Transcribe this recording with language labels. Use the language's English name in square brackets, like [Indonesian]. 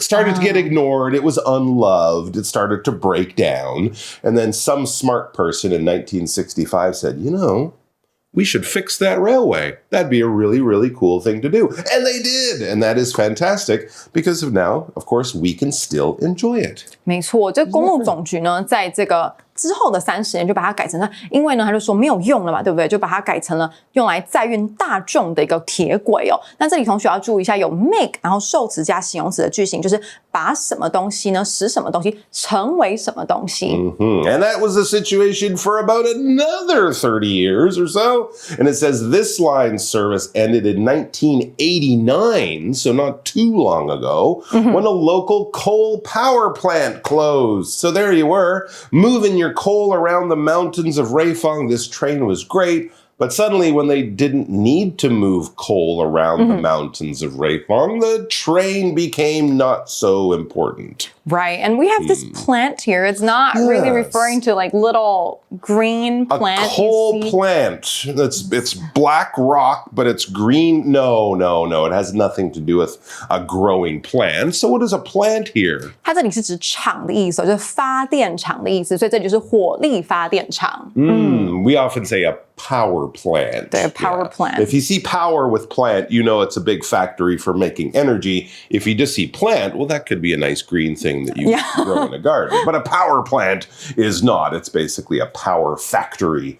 [English] It started to get ignored. It was unloved. It started to break down. And then some smart person in 1965 said, we should fix that railway. That'd be a really, really cool thing to do. And they did. And that is fantastic because of now, of course, we can still enjoy it. [Chinese] 没错，这公路总局呢，在这个之后的30年就把它改成了，因为呢他就说没有用了嘛，对不对？就把它改成了用来载运大众的一个铁轨哦。那这里同学要注意一下，有 make 然后受词加形容词的句型，就是把什么东西呢使什么东西成为什么东西。 [English] And that was the situation for about another 30 years or so. And it says this line's service ended in 1989, so not too long ago, when a local coal power plant closed. So there you were, moving your coal around the mountains of Reifang. This train was great. But suddenly, when they didn't need to move coal around the mountains of Reifang, the train became not so important. Right, and we have this plant here. It's not really referring to like little green plant. A coal plant. It's black rock, but it's green. No. It has nothing to do with a growing plant. So what is a plant here? [Chinese] 它这里是指厂的意思，就是发电厂的意思，所以这里就是火力发电厂。 [English] We often say a power plant. [Chinese] 对 [English] ，power plant. If you see power with plant, you know it's a big factory for making energy. If you just see plant, well, that could be a nice green thing that you grow in a garden. But a power plant is not. It's basically a power factory.